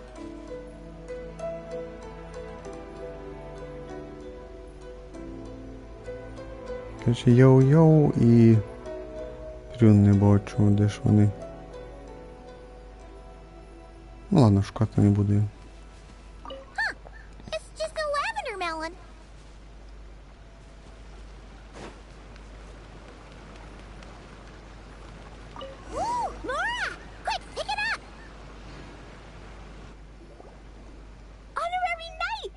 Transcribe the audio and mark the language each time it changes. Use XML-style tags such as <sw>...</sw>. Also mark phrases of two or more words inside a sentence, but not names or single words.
<uk>Короче, Яу-Яу і Прюн не бачу, де ж вони. Ну ладно, шукати не буду.</uk> <en>It's just a lavender melon. Ooh, Mora! Quick, pick it up! Honorary Knight!</en>